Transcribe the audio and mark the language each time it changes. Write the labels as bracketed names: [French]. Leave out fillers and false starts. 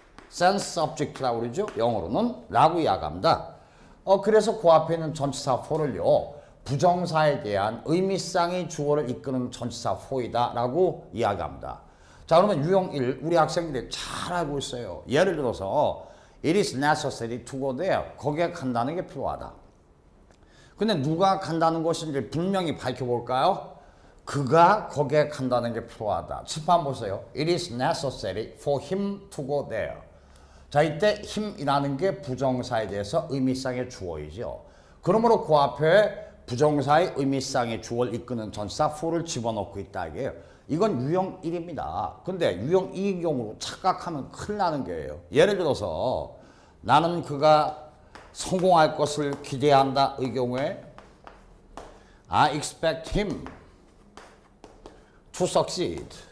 [Korean] sense subject라고 그러죠. 영어로는 라고 이야기합니다. 그래서 그 앞에 있는 전치사 for를요. 부정사에 대한 의미상의 주어를 이끄는 전치사 for이다 라고 이야기합니다. 자, 그러면 유형 1 우리 학생들이 잘 알고 있어요. [English] 예를 들어서 It is necessary to go there. [Korean] 거기에 간다는 게 필요하다. 근데 누가 간다는 것인지 분명히 밝혀볼까요? 그가 거기에 간다는 게 필요하다. 칠판 보세요. [English] It is necessary for him to go there. [Korean] 자, 이때 him이라는 게 부정사에 대해서 의미상의 주어이죠. 그러므로 그 앞에 부정사의 의미상의 주어를 이끄는 전치사 for를 집어넣고 있다 이게요. 이건 유형 1입니다. 근데 유형 2의 경우로 착각하면 큰일 나는 거예요. 예를 들어서 나는 그가 성공할 것을 기대한다 의 경우에 [English] I expect him to succeed.